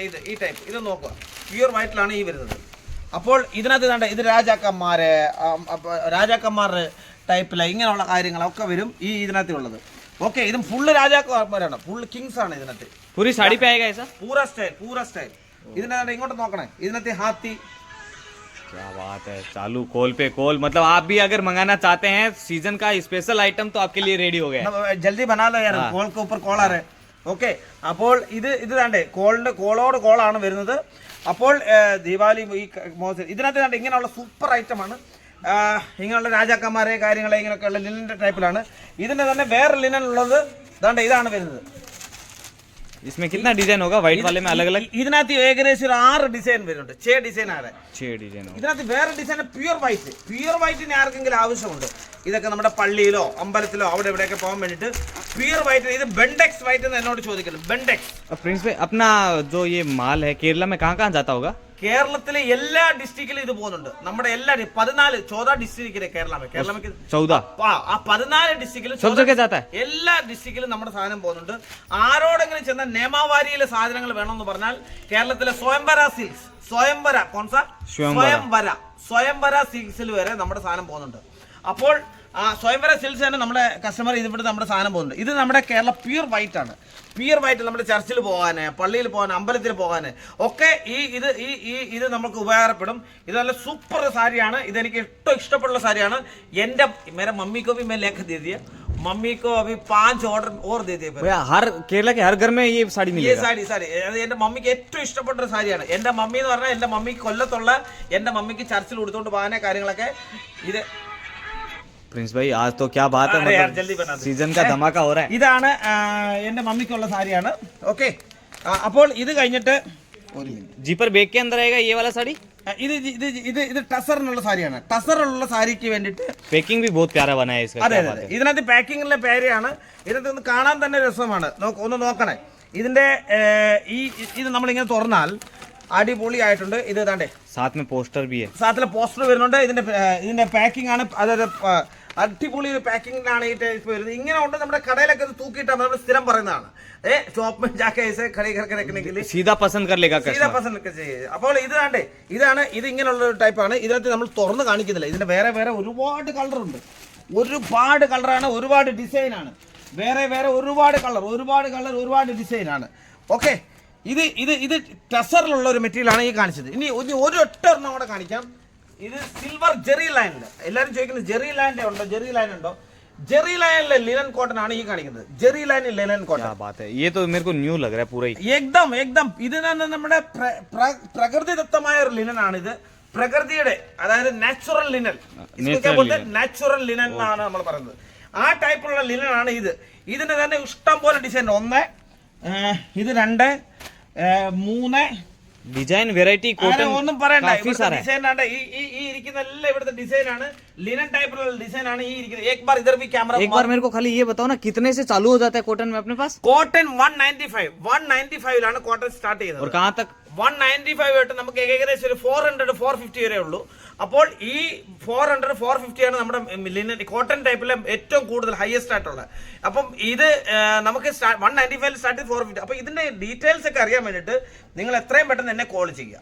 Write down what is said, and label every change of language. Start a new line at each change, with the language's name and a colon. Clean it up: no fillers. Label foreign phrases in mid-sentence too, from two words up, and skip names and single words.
Malayalam: ഈ ടൈപ്പ് ഇത് നോക്കുക,
English: pure white
Malayalam: ഈ വരുന്നത്. അപ്പോൾ ഇതിനകത്ത് ഇത് രാജാക്കന്മാരുടെ ടൈപ്പില് ഇങ്ങനെയുള്ള കാര്യങ്ങളൊക്കെ വരും ഈ ഇതിനകത്ത് ഉള്ളത്. ഓക്കെ, ഇതും ഫുള്ള് രാജാക്കന്മാരാണ്,
English: full kings
Malayalam: ആണ് ഇതിനകത്ത്. പൂര സ്റ്റൈൽ. ഇതിനകത്ത് ഇങ്ങോട്ട് നോക്കണേ, ഇതിനകത്ത് ഹാത്തി.
Hindi: क्या बात है, चालू कॉल पे कॉल. मतलब आप भी अगर मंगाना चाहते हैं सीजन का
English: special item
Hindi: तो आपके लिए रेडी हो गया. जल्दी बना लो यार, कॉल के ऊपर कॉल आ रहा है.
Malayalam: ഓക്കെ, അപ്പോൾ ഇത് താണ്ടേ കോളോട് കോളാണ് വരുന്നത്. അപ്പോൾ ദീപാവലി ഈ ഇതിനകത്ത് താണ്ട് ഇങ്ങനെയുള്ള
English: super item.
Malayalam: ഇങ്ങനെയുള്ള രാജാക്കന്മാരെ കാര്യങ്ങളെ ഇങ്ങനെയൊക്കെയുള്ള ലിനൻ്റെ ടൈപ്പിലാണ്. ഇതിൻ്റെ തന്നെ വേറെ ലിനൻ ഉള്ളത് താണ്ട് ഇതാണ് വരുന്നത്.
Hindi: इसमें कितना डिजाइन होगा व्हाइट वाले में अलग अलग?
Malayalam: ഇതിനകത്ത് ഏകദേശം ഒരു 6 ഡിസൈൻ വരുന്നുണ്ട്. 6 ഡിസൈൻ ആണ്. 6 ഡിസൈൻ. ഇതിനകത്ത് വേറെ ഡിസൈൻ
English: pure white
Malayalam: ആർക്കെങ്കിലും ആവശ്യമുണ്ട്, ഇതൊക്കെ നമ്മുടെ പള്ളിയിലോ അമ്പലത്തിലോ അവിടെ ഇവിടെയൊക്കെ പോകാൻ വേണ്ടിയിട്ട്
English: pure white.
Malayalam: ഇത് ബെൻഡെക്സ് വൈറ്റ് എന്ന് എന്നോട് ചോദിക്കുന്നു. ബെൻഡെക്സ്
Hindi: प्रिंस भाई अपना जो ये माल है केरला में कहाँ जाता होगा?
Malayalam: കേരളത്തിലെ എല്ലാ ഡിസ്ട്രിക്റ്റിലും ഇത് പോകുന്നുണ്ട്. നമ്മുടെ എല്ലാ 14 ഡിസ്ട്രിക്റ്റിലെ കേരള 14 ആ 14 ഡിസ്ട്രിക്റ്റിലും എല്ലാ ഡിസ്ട്രിക്റ്റിലും നമ്മുടെ സാധനം പോകുന്നുണ്ട്. ആരോടെങ്കിലും ചെന്ന നിയമാവാരിയിലെ സാധനങ്ങൾ വേണമെന്ന് പറഞ്ഞാൽ കേരളത്തിലെ സ്വയംവര സിൽക്സ്, സ്വയംവര സിൽക്സിൽ വരെ നമ്മുടെ സാധനം പോകുന്നുണ്ട്. അപ്പോൾ ആ സ്വയംവര സിൽക്സ് തന്നെ നമ്മുടെ കസ്റ്റമർ ഇതിവിടെ നമ്മുടെ സാധനം പോകുന്നുണ്ട്. ഇത് നമ്മുടെ കേരള
English: pure white
Malayalam: ആണ്.
English: pure white
Malayalam: നമ്മുടെ ചർച്ചിൽ പോകാന്, പള്ളിയിൽ പോകാൻ, അമ്പലത്തിൽ പോകാന് ഒക്കെ ഇത് നമുക്ക് ഉപകാരപ്പെടും. ഇത് നല്ല സൂപ്പർ സാരിയാണ്. ഇതെനിക്ക് ഏറ്റവും ഇഷ്ടപ്പെടുന്ന സാരിയാണ്.
Hindi: എൻ്റെ मेरे मम्मी को भी मैं लेकर दे दिया, मम्मी को अभी 5 ऑर्डर और दे दिए. हर केरला के हर घर में ये साड़ी मिलेगा.
Malayalam: സാരി അത് എൻ്റെ മമ്മിക്ക് ഏറ്റവും ഇഷ്ടപ്പെട്ട ഒരു സാരിയാണ്. എൻ്റെ മമ്മി എന്ന് പറഞ്ഞാൽ എൻ്റെ മമ്മിക്ക് കൊല്ലത്തുള്ള എൻ്റെ മമ്മിക്ക് ചർച്ചിൽ കൊടുത്തുകൊണ്ട് പോകാനെ കാര്യങ്ങളൊക്കെ ഇത്.
Hindi: प्रिंस भाई आज तो क्या बात है, मतलब सीजन का धमाका हो रहा है.
Malayalam: ഇതാണ് എൻ്റെ മമ്മിക്കുള്ള സാരിയാണ്. ഓക്കെ, അപ്പോൾ ഇത് കഴിഞ്ഞിട്ട്
Hindi: जीपर बैग के अंदर आएगा ये वाला साड़ी.
Malayalam: ഇത് ടസറിനുള്ള സാരിയാണ്. ടസറിനുള്ള സാരിക്ക് വേണ്ടിയിട്ട്
Hindi: पैकिंग भी बहुत प्यारा बना है इसका.
Malayalam: അതെ, ഇതിനകത്ത് പാക്കിങ്ങിലെ പേരെയാണ്. ഇതിനകത്ത് ഒന്ന് കാണാൻ തന്നെ രസമാണ്. ഒന്ന് നോക്കണേ. ഇതിന്റെ ഇത് നമ്മളിങ്ങനെ തുറന്നാൽ അടിപൊളിയായിട്ടുണ്ട്. ഇത് ഇതാണ്ടേ
Hindi: साथ में पोस्टर भी है.
Malayalam: സാത്തിലെ പോസ്റ്റർ വരുന്നുണ്ട്. ഇതിന്റെ പാക്കിംഗ് ആണ്. അതായത് അടിപൊളി ഒരു പാക്കിങ്ങിലാണ് ഈ ടൈപ്പ് വരുന്നത്. ഇങ്ങനെ ഉണ്ട്. നമ്മുടെ കടയിലൊക്കെ ഇത് തൂക്കിയിട്ടാൽ നമ്മൾ സ്ഥിരം പറയുന്നതാണ്.
Hindi: ഷോപ്പ് में जाके ऐसे खड़े करके रखने के लिए सीधा पसंद कर लेगा, सीधा पसंद
Malayalam: ഒക്കെ ചെയ്യും. അപ്പോൾ ഇതാണ് ഇത് ഇങ്ങനെയുള്ള ഒരു ടൈപ്പാണ്. ഇതിനകത്ത് നമ്മൾ തുറന്ന് കാണിക്കുന്നില്ല. ഇതിന്റെ വേറെ ഒരുപാട് കളറുണ്ട്. ഒരുപാട് കളറാണ്, ഒരുപാട് ഡിസൈനാണ്. വേറെ ഒരുപാട് കളർ, ഒരുപാട് ഡിസൈനാണ്. ഓക്കെ, ഇത് ടസറിലുള്ള ഒരു മെറ്റീരിയലാണ് ഈ കാണിച്ചത്. ഇനി ഒരൊറ്റ ഒരെണ്ണം കൂടെ കാണിക്കാം. ഇത് സിൽവർ ജെറി ലൈനിൽ. എല്ലാവരും ചോദിക്കുന്നത് ജെറി ലൈൻ ഉണ്ടോ? ജെറി ലൈനിലെ
English: linen cotton
Malayalam: ആണ് ഈ കാണിക്കുന്നത്. ജെറി ലൈനിൽ
English: linen cotton.
Hindi: ये तो मेरे को न्यू लग रहा है पूरा ही.
Malayalam: एकदम ഇത് നമ്മുടെ പ്രകൃതിദത്തമായ ഒരു ലിനൻ ആണ്. ഇത് പ്രകൃതിയുടെ, അതായത്
English: natural linen. natural linen
Malayalam: എന്നാണ് നമ്മൾ പറയുന്നത്. ആ ടൈപ്പുള്ള ലിനൻ ആണ് ഇത്. ഇതിന് തന്നെ ഇഷ്ടം പോലെ ഡിസൈൻ. 1, ഇത് 2, 3
English: design variety cotton
Malayalam: ഒന്നും പറയണ്ട. ഡിസൈൻ ആണ് ഈ ഇരിക്കുന്ന എല്ലാം ഇവിടുത്തെ ഡിസൈൻ ആണ്. ലിനൻ ടൈപ്പിലുള്ള ഡിസൈൻ ആണ് ഈ ഇരിക്കുന്നത്.
Hindi: एक बार इधर भी कैमरा एक बार मेरे को खाली ये बताओ ना कितने से चालू हो जाता है कॉटन में अपने पास?
Malayalam: कॉटन 195 ലാണ് കോട്ടൺ സ്റ്റാർട്ട് ചെയ്യുന്നത്.
Hindi: और कहां तक?
Malayalam: 195 തൊട്ട് നമുക്ക് ഏകദേശം ഒരു 400-450 വരെ ഉള്ളൂ. അപ്പോൾ ഈ 400-450 ആണ് നമ്മുടെ
English: linen cotton
Malayalam: ടൈപ്പിലെ ഏറ്റവും കൂടുതൽ ഹയസ്റ്റ് ആയിട്ടുള്ളത്. അപ്പം ഇത് നമുക്ക് 195 സ്റ്റാർട്ട് 450. അപ്പോൾ ഇതിന്റെ ഡീറ്റെയിൽസ് ഒക്കെ അറിയാൻ വേണ്ടിയിട്ട് നിങ്ങൾ എത്രയും പെട്ടെന്ന് എന്നെ കോൾ ചെയ്യുക.